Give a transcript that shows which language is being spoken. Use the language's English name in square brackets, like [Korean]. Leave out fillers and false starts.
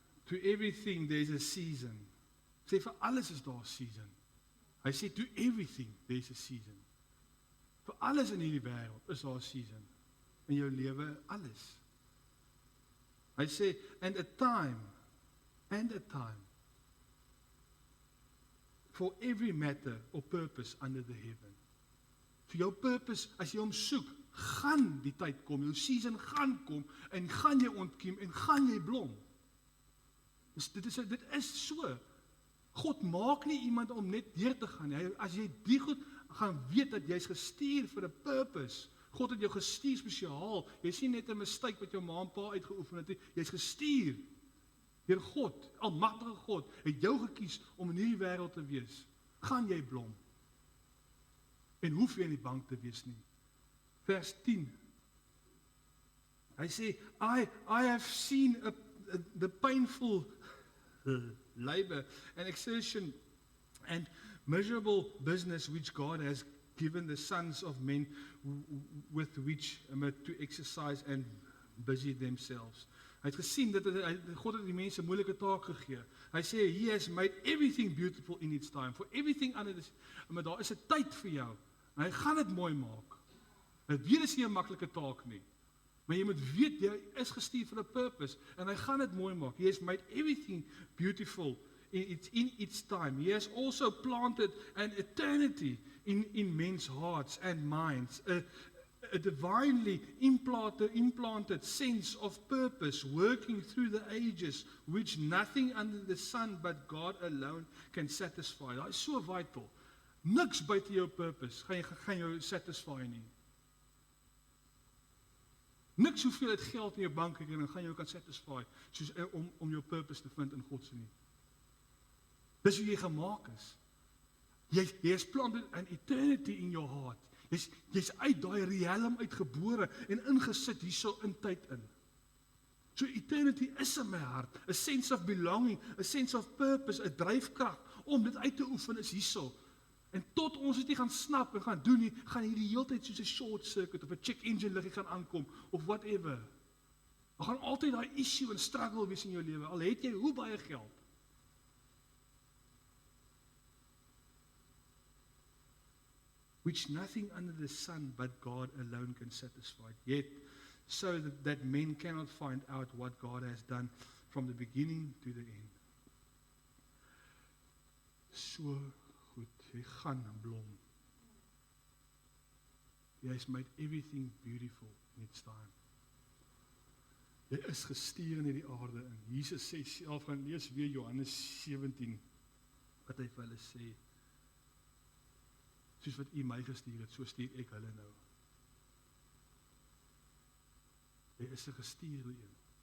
[English] To everything there's a season. [Afrikaans] Sê vir alles is daar 'n season. Hy sê [English] to everything there's a season. [Afrikaans] Vir alles in hierdie wêreld is daar 'n season. In jou lewe, alles. Hy sê, [English] and a time for every matter or purpose under the heaven. [Afrikaans] Vir jou purpose, as jy hom soek, gaan die tyd kom, jou season gaan kom, en gaan jy ontkiem, en gaan jy blom. Dit is so. God maak nie iemand om net deur te gaan. As jy die goed gaan weet dat jy's gestuur vir 'n purpose. God het jou gestuur spesiaal. Jy's nie net 'n mistake wat jou ma en pa uitgeoefen het nie. Jy's gestuur deur God, almagtige God, het jou gekies om in hierdie wêreld te wees. Gaan jy blom? En hoef jy nie bang te wees nie. Vers 10. Hy sê, [English] I have seen the painful labor and exertion and miserable business which God has given the sons of men with which to exercise and busy themselves. [Afrikaans] Hy het gesien dat God het die mense 'n moeilike taak gegee. Hy sê, [English] he has made everything beautiful in its time. For everything under this, [Afrikaans] maar daar is 'n tyd vir jou. En hy gaan dit mooi maak. Dit weer is nie 'n maklike taak nie. Maar jy moet weet, jy is gestuur vir 'n purpose, en hy gaan dit mooi maak. [English] He has made everything beautiful in its time. He has also planted an eternity in men's hearts and minds, a divinely implanted sense of purpose working through the ages, which nothing under the sun but God alone can satisfy. [Afrikaans] Dit is so vital. Niks buite jou purpose gaan jou satisfy nie. Niks hoeveelheid geld in jou bankrekening gaan jou kan satisfy, soos om jou purpose te vind in God se nie. Dis hoe jy gemaak is. Jy is [English] planted an eternity in your heart. [Afrikaans] Jy's uit daai realm uitgebore en ingesit hierso in tyd in. [English] So eternity is in my hart, a sense of belonging, a sense of purpose, [Afrikaans] 'n dryfkrag om dit uit te oefen is hierso. En tot ons dit nie gaan snap en gaan doen nie, gaan hierdie heeltyd soos 'n short circuit of 'n check engine liggie gaan aankom of whatever. Daar gaan altyd daai issue en struggle wees in jou lewe, al het jy hoe baie geld. [English] Which nothing under the sun but God alone can satisfy. Yet, so that men cannot find out what God has done from the beginning to the end. [Afrikaans] So goed, jy gaan blom. [English] Jy has made everything beautiful in its time. [Afrikaans] Jy is gestuur in hierdie aarde in. Jesus sê self, gaan lees weer Johannes 17, wat hy vir hulle sê. Soos wat U my gestuur het, so stuur ek hulle nou. Jy is 'n gestuurde een.